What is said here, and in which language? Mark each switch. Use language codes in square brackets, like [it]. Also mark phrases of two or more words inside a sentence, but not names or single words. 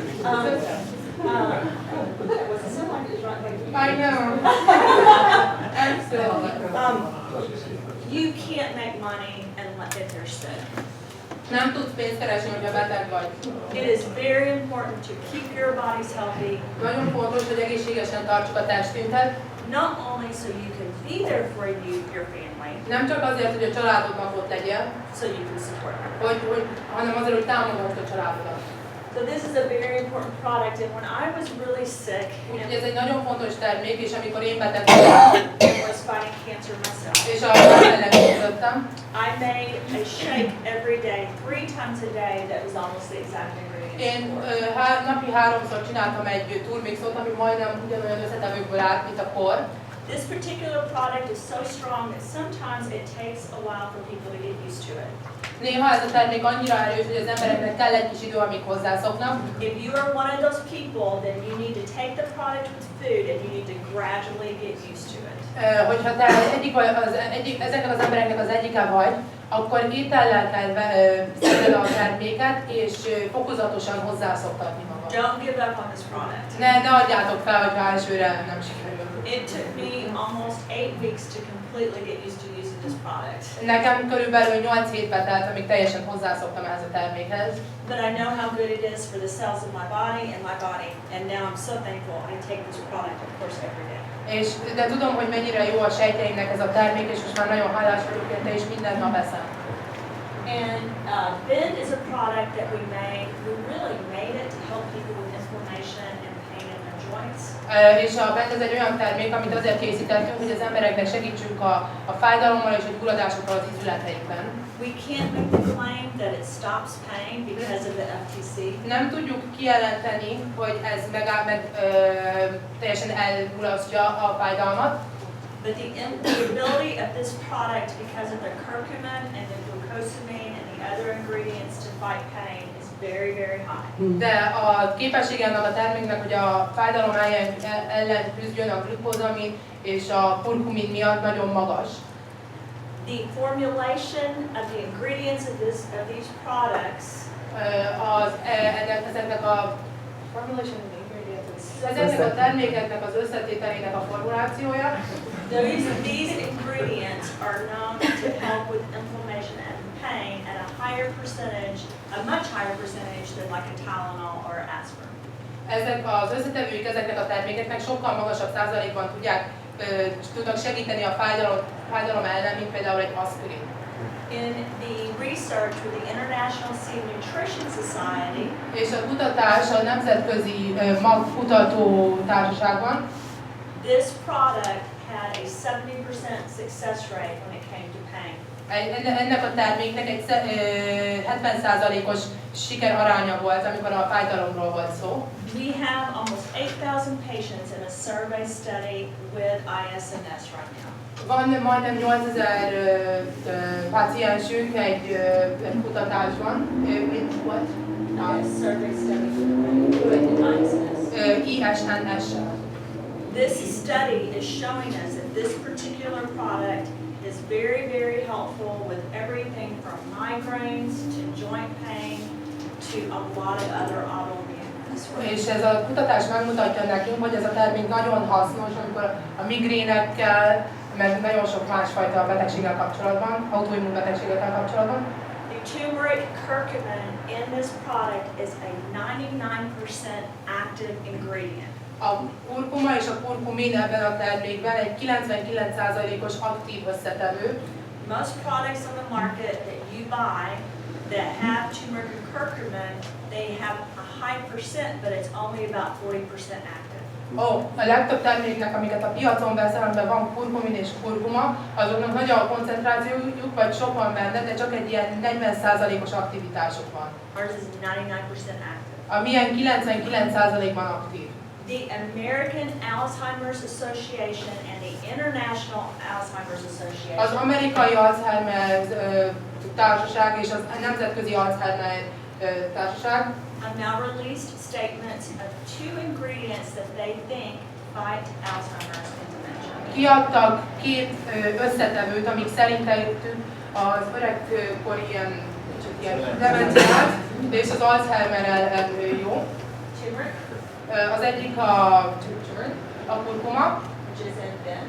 [en] I know. Absolutely. You can't make money if you're sick. [hu] Nem tudsz pénzt keresni, hogyha beteg vagy. [en] It is very important to keep your bodies healthy, [hu] Nagyon fontos, hogy egészségesen tartsuk a testünket. [en] not only so you can be there for your family, [hu] Nem csak azért, hogy a családodnak ott legyen, [en] so you can support them. [hu] hanem azért, hogy támogasd a családodat. [en] So this is a very important product, and when I was really sick [hu] Úgyhogy ez [en] and [hu] egy nagyon fontos termék, és amikor én beteg voltam, [en] was fighting cancer myself, [hu] és a ellen küzdöttem, [en] I made a shake every day, 3 times a day, that was almost the exact ingredients. [hu] én napi 3-szor csináltam egy turmixot, ami majdnem ugyanolyan összetevőkből állt, mint a kor. [en] This particular product is so strong that sometimes it takes a while for people to get used to it. [hu] Néha ez a termék annyira erős, hogy az embereknek kell egy kis idő, amíg hozzászoknak. [en] If you are one of those people, then you need to take the product with food and you need to gradually get used to it. [hu] Hogyha te ezeknek az embereknek az egyike vagy, akkor étellel kell szedned a terméket, és fokozatosan hozzászoktatni magad. [en] Don't give up on this product. [hu] Ne adjátok fel, hogyha elsőre nem sikerül. [en] It took me almost 8 weeks to completely get used to using this product. [hu] Nekem körülbelül 8 hétbe telt, amíg teljesen hozzászoktam ehhez a termékhez. [en] But I know how good it is for the cells of my body, and now I'm so thankful I take this product, of course, every day. [hu] De tudom, hogy mennyire jó a sejtjeimnek ez a termék, és most már nagyon hálás vagyok érte, és minden nap eszem. [en] And Bend is a product that we really made it to help people with inflammation and pain in their joints. [hu] És a Bend ez egy olyan termék, amit azért készítettünk, hogy az embereknek segítsünk a fájdalommal és a gyulladásokkal az izületeikben. [en] We can't make the claim that it stops pain because of the FTC. [hu] Nem tudjuk kijelenteni, hogy ez teljesen elmulasztja a fájdalmat, [en] But the ability of this product, because of the curcumin and the glucosamine and the other ingredients to fight pain, is very, very high. [hu] de a képessége ennek a terméknek, hogy a fájdalom ellen küzdjön a glukózamin és a kurkumin miatt nagyon magas. [en] The formulation of the ingredients of these products [hu] Ezeknek a [en] formulation of the ingredients [hu] Ezeknek a termékeknek az összetételének a formulációja. [en] These ingredients are known to help with inflammation and pain at a higher percentage, a much higher percentage than like a Tylenol or aspirin. [hu] Ezek az összetevők ezeknek a termékeknek sokkal magasabb százalékban tudnak segíteni a fájdalom ellen, mint például egy aspirin. [en] In the research with the International Seed Nutrition Society, [hu] és a kutatás a Nemzetközi Magkutató Társaságban, [en] this product had a 70% success rate when it came to pain. [hu] Ennek a terméknek egy 70%-os sikeraránya volt, amikor a fájdalomról volt szó. [en] We have almost 8,000 patients in a survey study with ISNS right now. [hu] Van majdnem 8000 páciensünk egy kutatásban. Mit volt? [en] Survey study with ISNS. [hu] ISNS-sel. [en] This study is showing us that this particular product is very, very helpful with everything from migraines to joint pain to a lot of other autoimmune disorders. [hu] És ez a kutatás megmutatja nekünk, hogy ez a termék nagyon hasznos, amikor a migrénekkel, meg nagyon sok másfajta betegséggel kapcsolatban, autoimmun betegségekkel kapcsolatban. [en] The turmeric curcumin in this product is a 99% active ingredient. [hu] A kurkuma és a kurkumin ebben a termékben egy 99%-os aktív összetevő. [en] Most products on the market that you buy that have turmeric and curcumin, they have a high percent, but it's only about 40% active. [hu] A legtöbb terméknek, amiket a piacon veszel, amiben van kurkumin és kurkuma, azoknak nagy a koncentrációjuk, vagy sok van benne, de csak egy ilyen 40%-os aktivitásuk van. [en] Ours is 99% active. [hu] A milyen 99%-ban aktív. [en] The American Alzheimer's Association and the International Alzheimer's Association. [hu] Az amerikai Alzheimer társaság és az nemzetközi Alzheimer társaság [en] have now released statements of 2 ingredients that they think fight Alzheimer's and dementia. [hu] Kiadtak 2 összetevőt, amik szerintük az öregkori ilyen demenciát és az Alzheimer ellen jó. [en] Turmeric, [hu] Az egyik a kurkuma, [en] which is in bent,